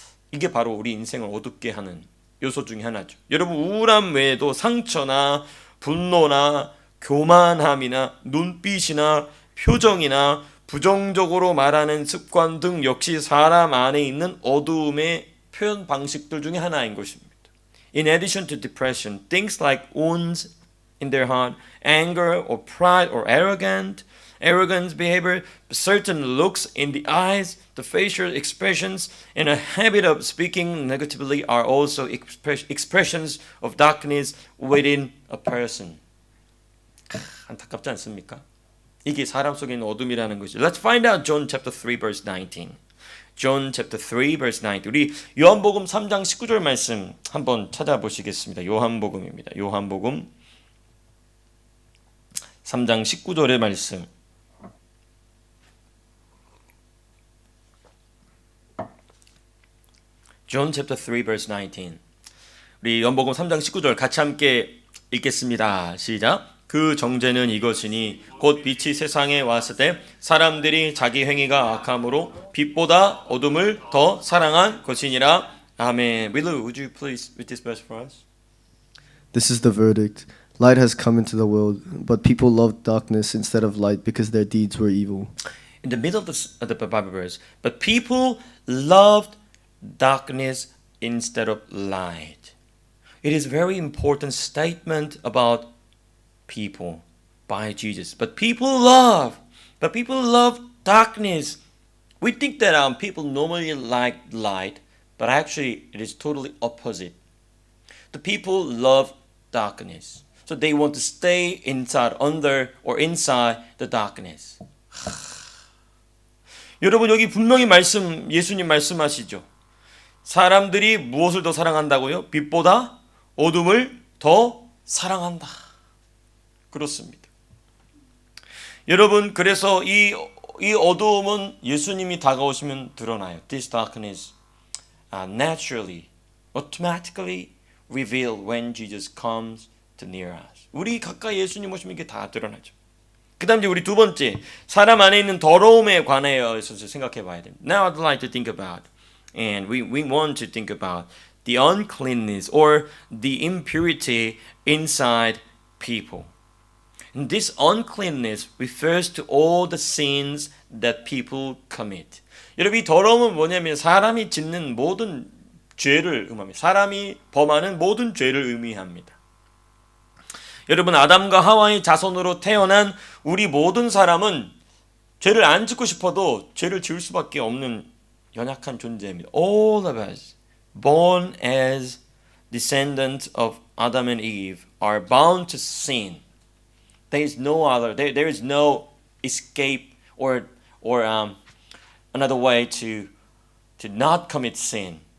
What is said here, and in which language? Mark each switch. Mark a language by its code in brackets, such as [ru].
[ko] 이게 바로 우리 인생을 어둡게 하는 요소 중에 하나죠. 여러분, 우울함 외에도 상처나 분노나 교만함이나 눈빛이나 표정이나 부정적으로 말하는 습관 등 역시 사람 안에 있는 어두움의 표현 방식들 중에 하나인 것입니다. [en] In addition to depression, things like wounds in their heart, anger or pride or arrogance behavior, certain looks in the eyes, the facial expressions, and a habit of speaking negatively are also expressions of darkness within a person. [ko] 안타깝지 않습니까? 이게 사람 속에 있는 어둠이라는 것이죠. [en] Let's find out John chapter 3 verse 19. John chapter 3 verse 19. [ko] 우리 요한복음 3장 19절 말씀 한번 찾아보시겠습니다. 요한복음입니다. 요한복음 3장 19절의 말씀. [en] John chapter 3 verse 19. [ko] 우리 요한복음 3장 19절 같이 함께 읽겠습니다. 시작. 그 정죄는 이것이니 곧 빛이 세상에 왔을 때 사람들이 자기 행위가 악함으로 빛보다 어둠을 더 사랑한 것이니라. 아멘. [en] Willow, would you please read this verse for us? This is the verdict. Light has come into the world, but people loved darkness instead of light because their deeds were evil. In the middle of the Bible verse, but people loved darkness instead of light. It is a very important statement about people by Jesus. But people love darkness. We think that people normally like light, but actually it is totally opposite. The people love darkness. So they want to stay inside, under or inside the darkness. [ko] 여러분 여기 분명히 예수님 말씀하시죠. 사람들이 무엇을 더 사랑한다고요? 빛보다 어둠을 더 사랑한다. 그렇습니다. 여러분 그래서 이 어두움은 예수님이 다가오시면 드러나요. [en] This darkness naturally, automatically revealed when Jesus comes to near us. [ko] 우리 가까이 예수님 오시면 이게 다 드러나죠. 그 다음 이제 우리 두 번째 사람 안에 있는 더러움에 관해서 생각해 봐야 됩니다. [en] Now I'd like to think about and we want to think about the uncleanness or the impurity inside people. And this uncleanness refers to all the sins that people commit. [ko] 여러분 이 더러움은 뭐냐면 사람이 짓는 모든 죄를 의미합니다. 사람이 범하는 모든 죄를 의미합니다. 여러분 아담과 하와의 자손으로 태어난 우리 모든 사람은 죄를 안 짓고 싶어도 죄를 지을 수밖에 없는 연약한 존재입니다. [en] All of us born as descendants of Adam and Eve are bound to sin. There is no other. There is no escape or another way to not commit sin.